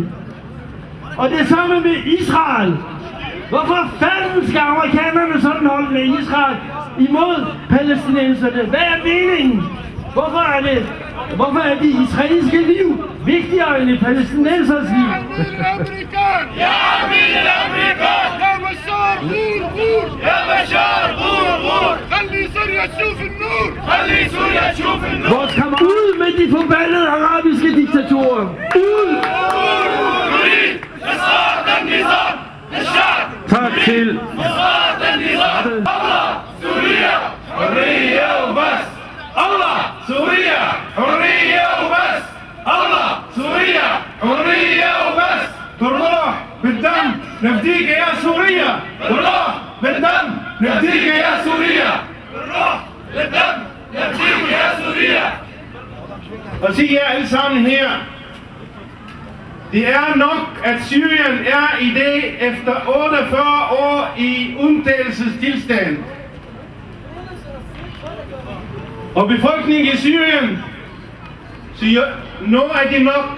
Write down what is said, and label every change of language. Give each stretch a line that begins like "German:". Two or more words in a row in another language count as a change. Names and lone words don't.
Danish: Og det samme med Israel. Hvorfor fanden skal amerikanerne sådan holde med Israel imod palæstinenserne? Hvad er meningen? Hvorfor er de israelske liv vigtigere end de palæstinensers liv?
Arabic: يا عميل الامريكان يا بشار غور غور يا بشار غور غور خلي سوريا تشوف النور خلي سوريا تشوف النور.
Danish: Hvor skal man ud med de forbandede arabiske diktatorer? Ud! Tak til
Arabic: الله سوريا حرية وبس الله سوريا حرية وبس بالروح بالدم نفديك يا سوريا بالروح بالدم نفديك يا سوريا بالروح بالدم نفديك يا سوريا.
Danish: Og se jer alle sammen her. Det er nok, at Syrien er i dag efter 48 år i undtagelsestilstand. Og befolkningen i Syrien siger, nu er det nok.